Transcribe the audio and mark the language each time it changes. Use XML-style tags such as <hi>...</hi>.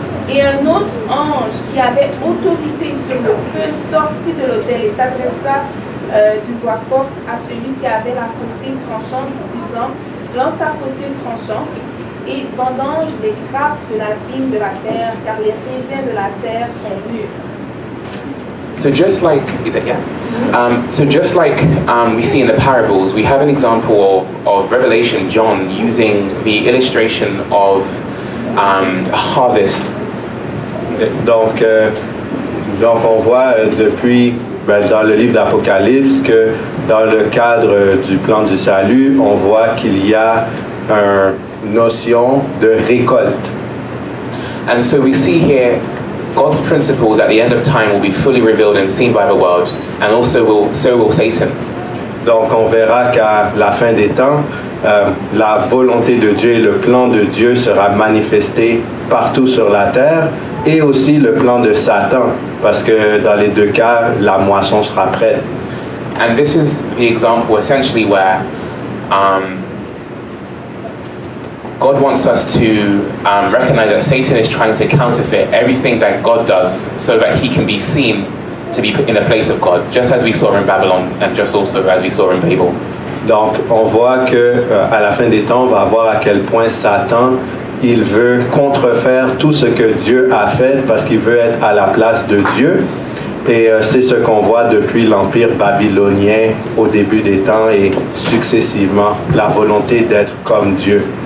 <fr>Et un autre ange qui avait autorité sur le feu sortit de l'autel et s'adressa d'une voix forte à celui qui avait la faucille tranchante, disant, lance ta faucille tranchante et vendange les grappes de la vigne de la terre, car les raisins de la terre sont mûrs.</fr> <en>So just like, is it, yeah? So just like we see in the parables, we have an example of Revelation, John, using the illustration of a harvest.</en> <fr>Donc on voit depuis dans le livre d'Apocalypse que dans le cadre du plan du salut, on voit qu'il y a une notion de récolte.</fr> <en>And so we see here God's principles at the end of time will be fully revealed and seen by the world, and also so will Satan's.</en> <fr>Donc on verra qu'à la fin des temps, la volonté de Dieu et le plan de Dieu sera manifesté partout sur la terre, et aussi le plan de Satan, parce que dans les deux cas, la moisson sera prête.</fr> <en>And this is the example essentially where God wants us to recognize that Satan is trying to counterfeit everything that God does so that he can be seen to be in the place of God, just as we saw in Babylon and just also as we saw in Babel.</en> <fr>Donc on voit que à la fin des temps, on va voir à quel point Satan il veut contrefaire tout ce que Dieu a fait parce qu'il veut être à la place de Dieu. Et c'est ce qu'on voit depuis l'Empire babylonien au début des temps et successivement, la volonté d'être comme Dieu.</fr>